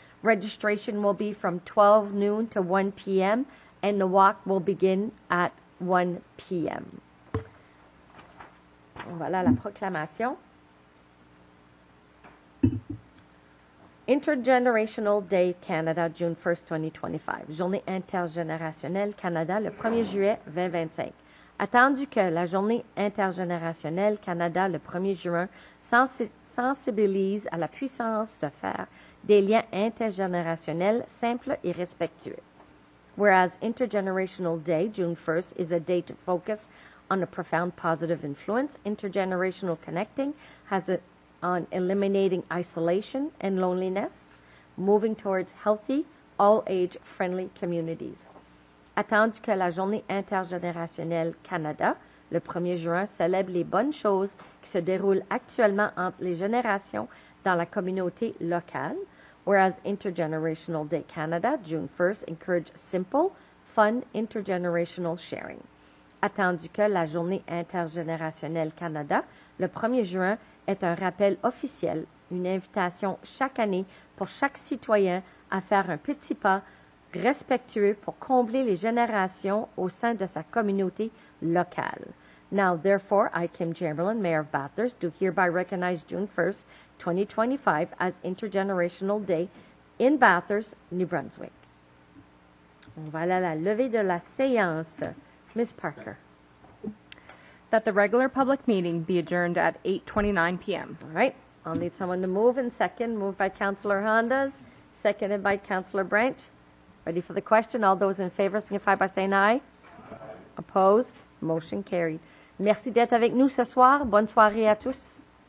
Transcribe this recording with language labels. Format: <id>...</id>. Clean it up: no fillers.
<en>Registration will be from 12 noon to 1 p.m. and the walk will begin at 1 p.m.</en> <fr>Voilà la proclamation.</fr> <en>Intergenerational Day Canada, June 1st, 2025.</en> <fr>Journée intergénérationnelle Canada, le 1er juillet 2025. Attendu que la Journée intergénérationnelle Canada, le 1er juin, sensibilise à la puissance de faire des liens intergénérationnels simples et respectueux.</fr> <en>Whereas Intergenerational Day, June 1st, is a day to focus on a profound positive influence, intergenerational connecting has on eliminating isolation and loneliness, moving towards healthy, all-age friendly communities.</en> <fr>Attendu que la Journée intergénérationnelle Canada, le 1er juin, célèbre les bonnes choses qui se déroulent actuellement entre les générations dans la communauté locale,</fr> <en>whereas Intergenerational Day Canada, June 1st, encourage simple, fun, intergenerational sharing.</en> <fr>Attendu que la Journée intergénérationnelle Canada, le 1er juin, est un rappel officiel, une invitation chaque année pour chaque citoyen à faire un petit pas respectueux pour combler les générations au sein de sa communauté locale.</fr> <en>Now, therefore, I, Kim Chamberlain, Mayor of Bathurst, do hereby recognize June 1st, 2025 as Intergenerational Day in Bathurst, New Brunswick.</en> <fr>On va aller à la levée de la séance.</fr> <en>Ms. Parker. That the regular public meeting be adjourned at 8:29 p.m. All right. I'll need someone to move and second. Moved by Councillor Hondas, seconded by Councillor Branch. Ready for the question? All those in favor signify by saying aye. Opposed? Motion carried.</en> <fr>Merci d'être avec nous ce soir. Bonne soirée à tous.</fr>